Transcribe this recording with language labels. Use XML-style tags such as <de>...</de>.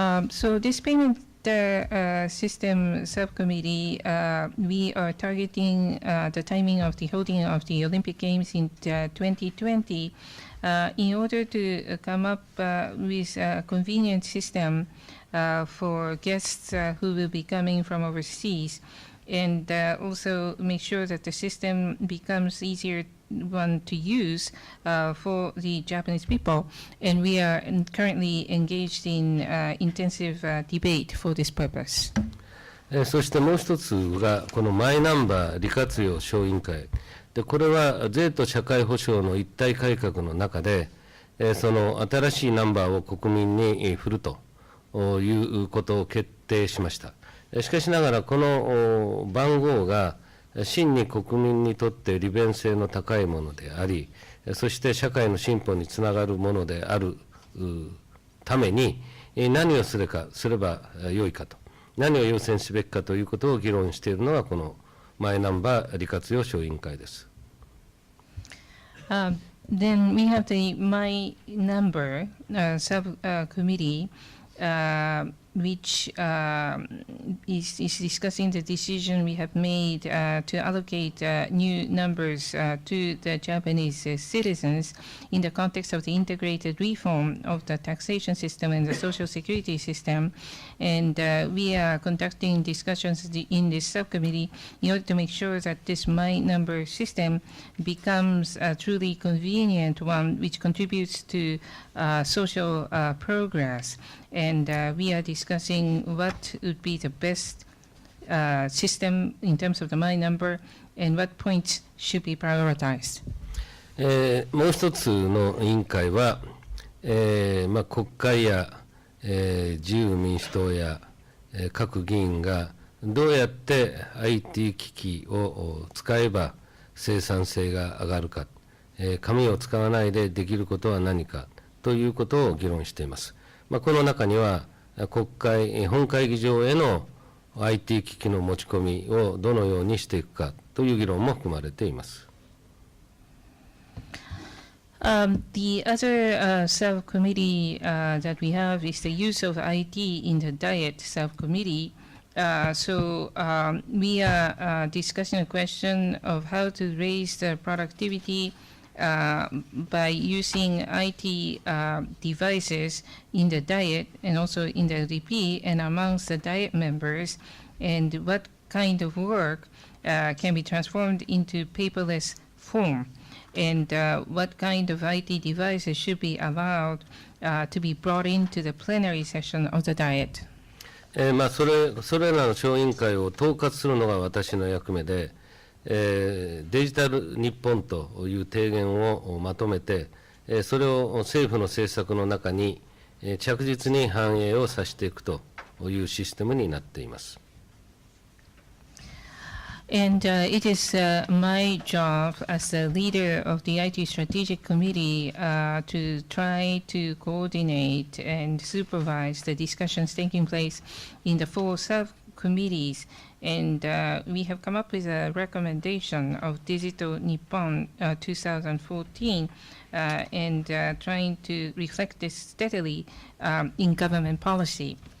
<en>So this payment system subcommittee, we are targeting the timing of the holding of the Olympic Games in 2020 in order to come up with a convenient system for guests who will be coming from overseas, and also make sure that the system becomes easier one to use for the Japanese people, and we are currently engaged in intensive debate for this purpose.</en> <ja>そしてもう一つがこのマイナンバー利活用小委員会で、これは税と社会保障の一体改革の中で、その新しいナンバーを国民に振るということを決定しました。しかしながらこの番号が真に国民にとって利便性の高いものであり、そして社会の進歩につながるものであるために何をすればよいかと、何を優先すべきかということを議論しているのがこのマイナンバー利活用小委員会です。</ja> <en>Then we have the My Number subcommittee, which is discussing the decision we have made to allocate new numbers to the Japanese citizens in the context of the integrated reform of the taxation system and the social security system. And we are conducting discussions in this subcommittee in order to make sure that this My Number system becomes a truly convenient one which contributes to social progress. And we are discussing what would be the best system in terms of the My Number and what points should be prioritized.</en> <ja>もう一つの委員会は、国会や、自由民主党や、各議員がどうやって IT 機器を使えば生産性が上がるか、紙を使わないでできることは何かということを議論しています。この中には国会、本会議場への IT 機器の持ち込みをどのようにしていくかという議論も含まれています。</ja> <en>The other subcommittee that we have is the use of IT in the diet subcommittee. We are discussing a question of how to raise the productivity by using IT devices in the diet and also in the LDP and amongst the diet members, and what kind of work can be transformed into paperless form, and what kind of IT devices should be allowed to be brought into the plenary session of the diet.</en> <ja>それらの小委員会を統括するのが私の役目で、デジタル日本という提言をまとめて、それを政府の政策の中に着実に反映をさせていくというシステムになっています。</ja> <en>And it is my job as the leader of the IT Strategic Committee to try to coordinate and supervise the discussions taking place in the 4 subcommittees. And we have come up with a recommendation of Digital Nippon 2014 and trying to reflect this steadily in government policy.</en>